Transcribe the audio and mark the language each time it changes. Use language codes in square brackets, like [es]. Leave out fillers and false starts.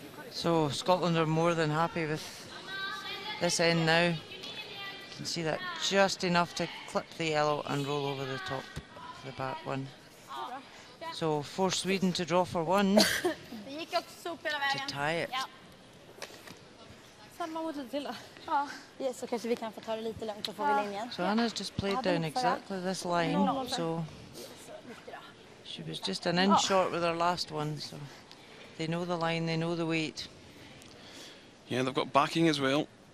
[en] So Scotland are more than happy with this end now. You can see that just enough to clip the yellow and roll over the top of the back one. So force Sweden to draw for 1 to tie it. [sv] Samma mot lite till då. Ja, så kanske vi kan få ta det lite lugnt och få vi linjen. [en] So Anna's just played down exactly this line, so she was just an inch short with her last one, so they know the line, they know the weight. Yeah, they've got backing as well.